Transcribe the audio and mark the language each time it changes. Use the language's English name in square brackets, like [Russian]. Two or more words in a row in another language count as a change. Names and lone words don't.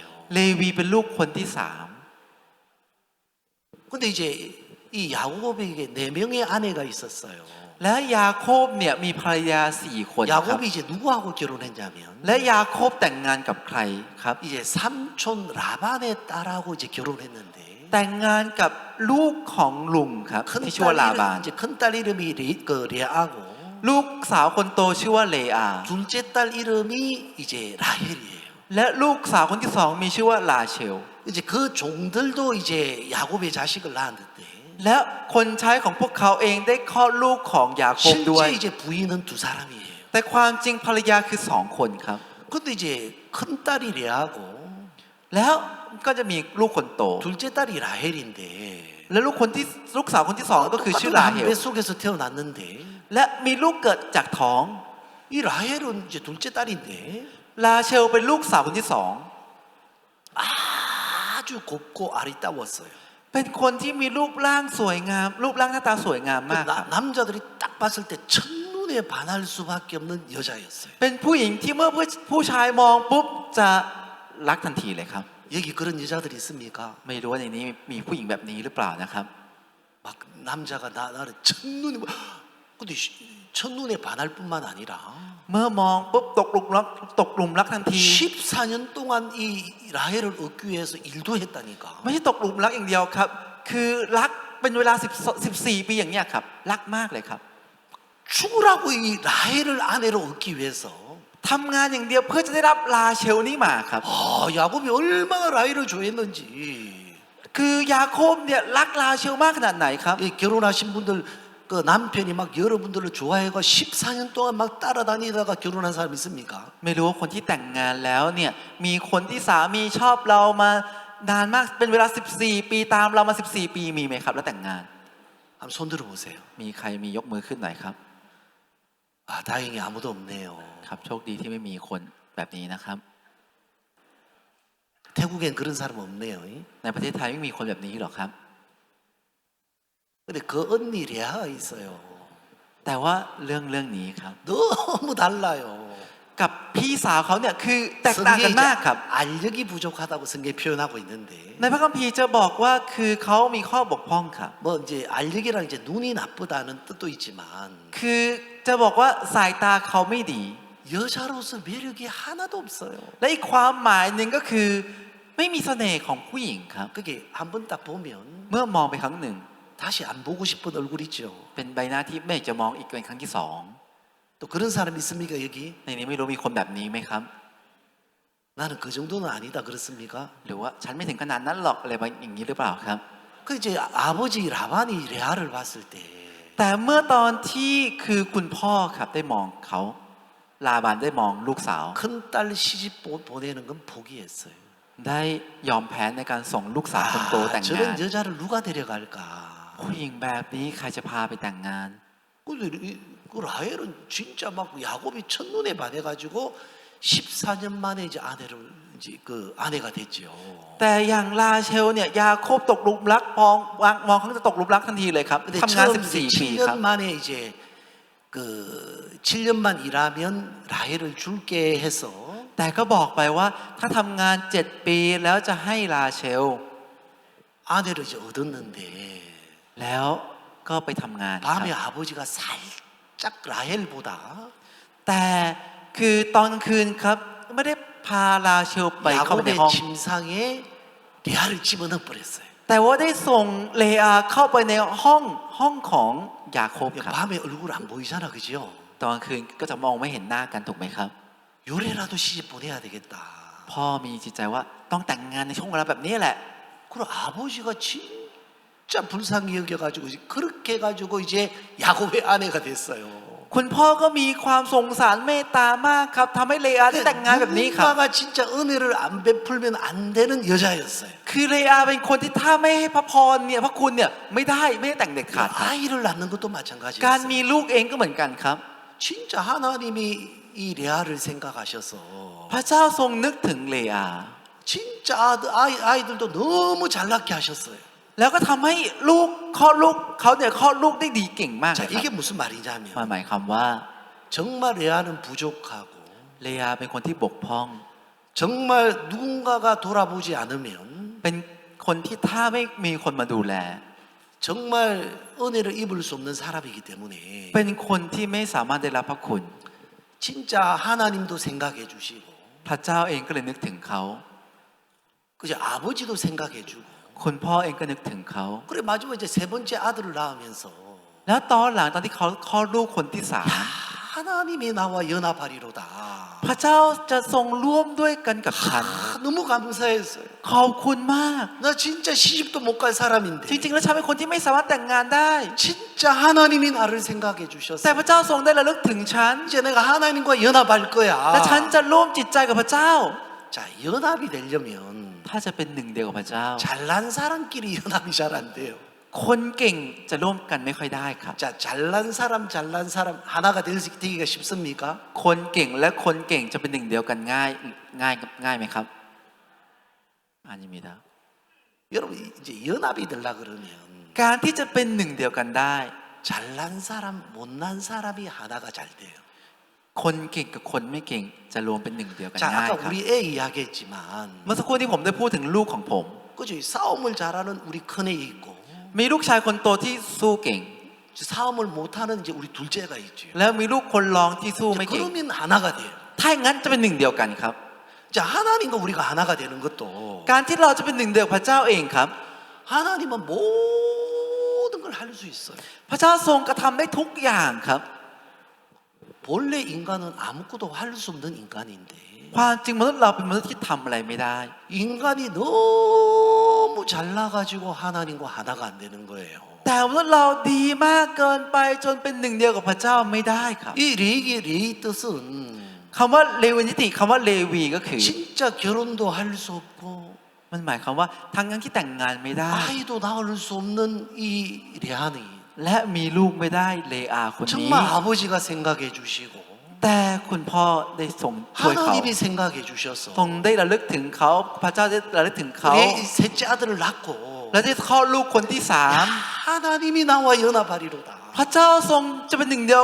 [Thai] เลวีเป็นลูกคนที่ [Korean] 근데 이제 이 야곱에게 4명의 아내가 있었어요. [Thai] 3 และยาโคบเนี่ยมีภรรยา4 คนครับ [Korean] 야곱이 이제 누구하고 결혼했냐면 [Thai] และยาโคบแต่งงานกับใครครับ [Korean] 이제 삼촌 라반의 딸하고 이제 결혼했는데 [Thai] แต่งงานกับลูกของลุงครับ [Korean] 큰 [Thai] ที่ชื่อว่าลาบาน [Korean] 이제 큰딸 이름이 레아고 [Thai] ลูกสาวคนโตชื่อว่าเลอา [Korean] 둘째 딸 이름이 이제 라헬이에요. [Thai] และลูกสาวคนที่สองมีชื่อว่าลาเชล [Korean] 이제 그 종들도 이제 야곱의 자식을 낳았는데 [Thai] และคนใช้ของพวกเขาเองได้คลอดลูกของยาโคบด้วย [Korean] 실제 이제 부인은 2 사람이에요. [Thai] แต่ความจริงภรรยาคือ2 คนครับ [Korean] 근데 이제 큰 딸이 레아고 [Thai] แล้วก็จะมีลูกคนโต [Korean] 둘째 딸이 라헬인데 [Thai] และลูกสาวคนที่สองก็คือชื่อลาเฮล [Korean] 뱃 속에서 태어났는데 [Thai] และมีลูกเกิดจากท้อง [Korean] 이 라헬은 이제 둘째 딸인데 [Thai] ลาเชลเป็นลูกสาวคนที่สอง [Korean] 아주 곱고 아리따웠어요. [Thai] เป็นคนที่มีรูปร่างสวยงาม รูปร่างหน้าตาสวยงามมากครับ [Korean] 남자들이 딱 봤을 때 첫눈에 반할 수밖에 없는 여자였어요. [Thai] เป็นผู้หญิงที่เมื่อผู้ชายมองปุ๊บจะรักทันทีเลยครับ [Korean] 여기 그런 여자들이 있습니까? [Thai] ไม่รู้ว่าในนี้มีผู้หญิงแบบนี้หรือเปล่านะครับ [Korean] 막 남자가 나를 첫눈에 근데 첫눈에 반할 뿐만 아니라 [Thai] เมื่อมองปุ๊บตกหลุมรักทันที [Korean] 14년 동안 이 라헬을 얻기 위해서 일도 했다니까. [Thai] ไม่ใช่ตกหลุมรักอย่างเดียวครับ คือรักเป็นเวลา14 ปีอย่างเนี้ยครับรักมากเลยครับ [Korean] 죽으라고 이 라헬을 아내로 얻기 위해서 [Thai] ทำงานอย่างเดียวเพื่อจะได้รับลาเชลนี้มาครับ [Korean] 야곱이 얼마나 라헬을 좋아했는지. [Thai] คือยาโคบเนี่ยรักลาเชลมากขนาดไหนครับ [Korean] 이 결혼하신 분들 그 남편이 막 여러분들을 좋아해가 14년 동안 막 따라다니다가 결혼한 사람 있습니까? [Thai] ไม่รู้ว่าคนที่แต่งงานแล้วเนี่ยมีคนที่สามีชอบเรามานานมากเป็นเวลา14 ปีตามเรามา14 ปีมีไหมครับแล้วแต่งงาน [Korean] 한번 손 들어보세요. [Thai] มีใครมียกมือขึ้นหน่อยครับ [Korean] 다행히 아무도 없네요. [Thai] ครับโชคดีที่ไม่มีคนแบบนี้นะครับ [Korean] 태국엔 그런 사람 없네요. [Thai] ในประเทศไทยไม่มีคนแบบนี้หรอกครับ [Korean] 근데 그 언니 레아가 있어요. [Thai] แต่ว่าเรื่องนี้ครับ [Korean] 너무 달라요. [Thai] กับพี่สาวเขาเนี่ยคือแตกต่างกัน [Korean] 성경에 [Thai] มากครับ [Korean] 알력이 부족하다고 성경에 표현하고 있는데 [Thai] ในพระคัมภีร์จะบอกว่าคือเขามีข้อบกพร่องครับ [Korean] 뭐 이제 알력이랑 이제 눈이 나쁘다는 뜻도 있지만 [Thai] คือจะบอกว่าสายตาเขาไม่ดี [Korean] 여자로서 매력이 하나도 없어요. [Thai] และอีกความหมายหนึ่งก็คือไม่มีเสน่ห์ของผู้หญิงครับ [Korean] 그게 한 번 딱 보면 [Thai] เมื่อมองไปครั้งหนึ่ง [Korean] 다시 안 보고 싶은 얼굴 있죠. [Thai] เป็นใบหน้าที่ไม่อยากจะมองอีกเป็นครั้งที่สอง [Korean] 또 그런 사람 있습니까 여기? [Thai] ในนี้ไม่รู้มีคนแบบนี้ไหมครับ [Korean] 나는 그 정도는 아니다 그렇습니까? [Thai] หรือว่าฉันไม่ถึงขนาดนั้นหรอกอะไรแบบอย่างนี้หรือเปล่าครับ [Korean] 그 이제 아버지 라반이 레아를 봤을 때 [Thai] แต่เมื่อตอนที่คือคุณพ่อครับได้มองเขาลาบานได้มองลูกสาว [Korean] 큰딸 시집 보내는 건 포기했어요. [Thai] ได้ยอมแพ้ในการส่งลูกสาวคนโตแต่งงาน [Korean] 저런 여자를 누가 데려갈까? [Thai] ผู้หญิงแบบนี้ใครจะพาไปแต่งงาน [Korean] 근데 그 라헬은 진짜 막 야곱이 첫눈에 반해가지고 14년 만에 이제 아내를 이제 그 아내가 됐지요. [Thai] แต่อย่างลาเชลเนี่ยยาโคบตกหลุมรักมองเขาจะตกหลุมรักทันทีเลยครับ [Korean] 근데 [Thai] ทำงาน [Korean] 처음 [Thai] 14 ปีครับ [Korean] 7년 만에 이제 그 7년만 일하면 라헬을 줄게 해서 [Thai] แต่ก็บอกไปว่าถ้าทำงาน7 ปีแล้วจะให้ลาเชล [Korean] 아내를 이제 얻었는데 [Thai] แล้วก็ไปทำงานครับ [Korean] 밤에 아버지가 살짝 라헬보다 [Thai] แต่คือตอนกลางคืนครับไม่ได้พาลาเชลไปเข้าไปใน [Korean] 야곱의 [Thai] ห้อง [Korean] 침상에 레아를 집어넣어 버렸어요. [Thai] แต่ว่าได้ส่งเลอาเข้าไปในห้องของยาโคบครับ [Korean] 밤에 얼굴 안 보이잖아, 그지요? [Thai] ตอนกลางคืนก็จะมองไม่เห็นหน้ากันถูกไหมครับ [Korean] 요래라도 시집 보내야 되겠다. [Thai] พ่อมีจิตใจว่าต้องแต่งงานในช่วงเวลาแบบนี้แหละ [Korean] 그리고 아버지가 진짜 불쌍히 여겨가지고 그렇게 해가지고 이제 야곱의 아내가 됐어요. [Thai] คุณพ่อก็มีความสงสารเมตตามากครับทำให้เลอาได้แต่งงานแบบนี้ครับ [Korean] 누군가가 진짜 은혜를 안 베풀면 안 되는 여자였어요. [Thai] คือเลอาเป็นคนที่ถ้าไม่ให้พระพรเนี่ยพระคุณเนี่ยไม่ได้แต่งเด็ดขาดครับ [Korean] 아이를 낳는 것도 [Thai] การ [Korean] 마찬가지였어요. [Thai] มีลูกเองก็เหมือนกันครับ [Korean] 진짜 하나님이 이 레아를 생각하셔서 [Thai] พระเจ้าทรงนึกถึงเลอา [Korean] 진짜 아이들도 너무 잘났게 하셨어요. [Thai] แล้วก็ทำให้ลูกคลอดลูกเขาเนี่ยคลอดลูกได้ดีเก่งมากเลย [Korean] 자, [Thai] ครับ [Korean] 이게 무슨 말이냐면 [Thai] มันหมายความว่า [Korean] 정말 레아는 부족하고 [Thai] เลอาเป็นคนที่บกพร่อง [Korean] 정말 누군가가 돌아보지 않으면 [Thai] เป็นคนที่ถ้าไม่มีคนมาดูแล [Korean] 정말 은혜를 입을 수 없는 사람이기 때문에 [Thai] เป็นคนที่ไม่สามารถได้รับพระคุณ [Korean] 진짜 하나님도 생각해 주시고 [Thai] พระเจ้าเองก็เลยนึกถึงเขา [Korean] 그죠 아버지도 생각해 주고 [Thai] คุณพ่อเองก็นึกถึงเขา [Korean] 그래 마지막에 이제 세 번째 아들을 낳으면서 [Thai] แล้วตอนหลังตอนที่เขาคลอดลูกคนที่ [Korean] 야, 하나님이 나와 연합하리로다. [Thai] 3พระเจ้าจะทรงร่วมด้วยกันกับฉัน [Korean] 너무 감사했어요. [Thai] ขอบคุณมาก [Korean] 나 진짜 시집도 못 갈 사람인데 [Thai] จริงๆแล้วฉันเป็นคนที่ไม่สามารถแต่งงานได้ [Korean] 진짜 하나님이 나를 생각해 [Thai] แต่ [Korean] 주셨어요. [Thai] พระเจ้าทรงได้ระลึกถึงฉัน [Korean] 이제 내가 하나님과 연합할 거야. [Thai] และฉันจะร่วมจิตใจกับพระเจ้า [Korean] 자, 연합이 되려면 [Thai] ถ้าจะเป็นหนึ่งเดียวกับพระเจ้า [Korean] 잘난 사람끼리 연합이 잘 안 돼요. [Thai] คนเก่งจะร่วมกันไม่ค่อยได้ครับ [Korean] 자, 잘난 사람 하나가 되기가 쉽습니까? [Thai] คนเก่งและคนเก่งจะเป็นหนึ่งเดียวกันง่ายไหมครับอานิมิดา [Korean] 여러분 이제 연합이 되려 그러면 [Thai] การที่จะเป็นหนึ่งเดียวกันได้ [Korean] 잘난 사람, 못난 사람이 하나가 잘 돼요. [Thai] คนเก่งกับคนไม่เก่งจะรวมเป็นหนึ่งเดียวกัน [Korean] 자, [Thai] ง่าย [Korean] 아까 [Thai] ครับ [Korean] 우리 애 이야기했지만 [Thai] เมื่อสักครู่ที่ผมได้พูดถึงลูกของผม [Korean] 그죠? 싸움을 잘하는 우리 큰애 있고 [Thai] มีลูกชายคนโตที่สู้เก่ง [Korean] 싸움을 못하는 이제 우리 둘째가 있죠. [Thai] แล้วมีลูกคนรองที่สู้ไม่เก่ง [Korean] 그러면 하나가 돼요. [Thai] ถ้าอย่างนั้นจะเป็นหนึ่งเดียวกันครับ [Korean] 자, 하나님과 우리가 하나가 되는 것도 [Thai] การที่เราจะเป็นหนึ่งเดียวกับพระเจ้าเองครับ [Korean] 하나님은 모든 걸 할 수 있어요. [Thai] พระเจ้าทรงกระทำได้ทุกอย่างครับ [Korean] 본래 인간은 아무것도 할 수 없는 인간인데 [Thai] ความจริงมนุษย์เราเป็นมนุษย์ที่ทำอะไรไม่ได้ [Korean] 인간이 너무 잘나가지고 하나님과 하나가 안 되는 거예요. [Thai] แต่มนุษย์เราดีมากเกินไปจนเป็นหนึ่งเดียวกับพระเจ้าไม่ได้ครับ [Korean] 이 레이 뜻은 [Thai] คำว่าเลวีนิติคำว่าเลวีก็คือ [Korean] 진짜 결혼도 할 수 없고 [Thai] มันหมายความว่าทั้งนั้นที่แต่งงานไม่ได้ [Korean] 아이도 낳을 수 없는 이 레아니 [Thai] และมีลูกไม่ได้เลอาคนนี้ [Korean] 정말 아버지가 생각해 주시고 [Thai] แต่คุณพ่อได้ทรงช่วยเขา [Korean] 하나님이 생각해 주셔서 [Thai] ทรงได้ระลึกถึงเขาพระเจ้าได้ระลึกถึงเขา [Korean] 내 셋째 아들을 낳고 [Thai] และได้คลอดลูกคนที่สาม [Korean] 하나님이 나와 연합하리로다. [Thai] พระเจ้าทรงจะเป็นหนึ่งเดียวกับฉัน